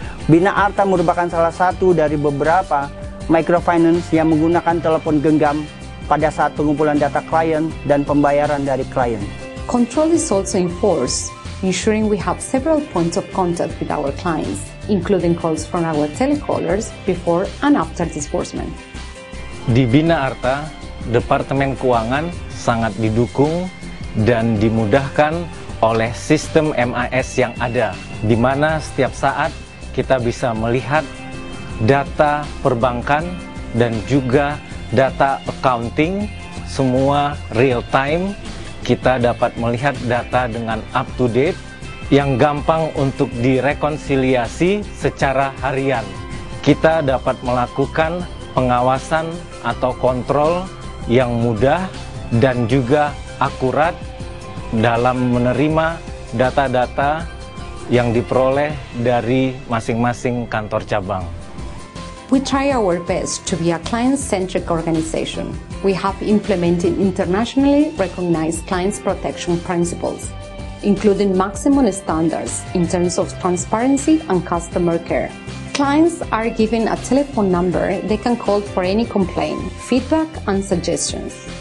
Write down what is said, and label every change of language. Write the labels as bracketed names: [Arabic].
[Indonesian] Bina Arta merupakan salah satu dari beberapa microfinance yang menggunakan telepon genggam pada saat pengumpulan data klien dan pembayaran dari klien. [English] Control is also enforced, ensuring we have several points of contact with our clients, including calls from our telecallers before and after disbursement. [Indonesian] Di Bina Arta, Departemen Keuangan sangat didukung dan dimudahkan oleh sistem MIS yang ada, di mana setiap saat kita bisa melihat data perbankan dan juga data accounting, semua real time. Kita dapat melihat data dengan up to date yang gampang untuk direkonsiliasi secara harian. Kita dapat melakukan pengawasan atau kontrol yang mudah dan juga akurat dalam menerima data-data yang diperoleh dari masing-masing kantor cabang. [English] We try our best to be a client-centric organization. We have implemented internationally recognized clients protection principles, including maximum standards in terms of transparency and customer care. Clients are given a telephone number they can call for any complaint, feedback, and suggestions.